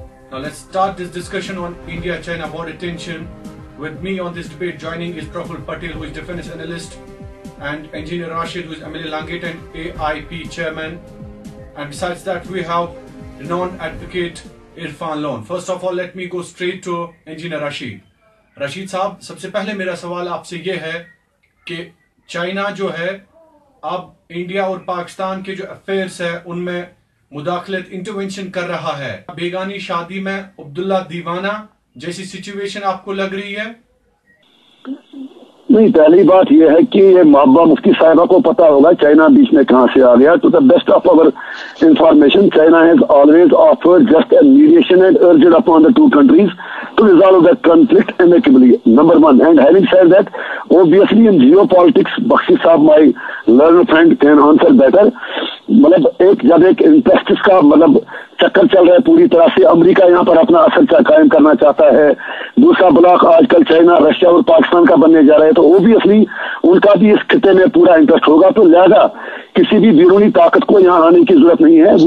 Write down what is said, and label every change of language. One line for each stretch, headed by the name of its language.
English: Now let's start this discussion on India-China border tension. With me on this debate joining is Praful Patel, who is defense analyst, and Engineer Rashid, who is MLA Langate and AIP chairman. And besides that, we have renowned advocate Irfan Lone. First of all, let me go straight to Engineer Rashid.
Hindi: Rashid साहब, सबसे पहले मेरा सवाल आपसे ये है कि China जो है अब इंडिया और पाकिस्तान के जो अफेयर्स है उनमें मुदाखलत इंटरवेंशन कर रहा है। बेगानी शादी में अब्दुल्ला दीवाना जैसी सिचुएशन आपको लग रही है? नहीं, पहली बात यह है कि ये महबूबा मुफ्ती साहिबा को पता होगा चाइना बीच में कहां से आ गया।
English: To the best of our information, China has always offered just a mediation and urged upon the two countries to resolve that conflict amicably. Number one, and having said that, obviously in geopolitics, Bakshi साहब, my learned friend, can answer better.
Hindi: मतलब जब एक interest का चक्कर चल रहा है पूरी तरह से, अमेरिका यहाँ पर अपना असर कायम करना चाहता है। दूसरा ब्लॉक आजकल चाइना, रशिया और पाकिस्तान का बनने जा रहा है, तो ओबियसली उनका भी इस खिते में पूरा इंटरेस्ट होगा। तो लिहाजा किसी भी बैरूनी ताकत को यहाँ आने की जरूरत नहीं है।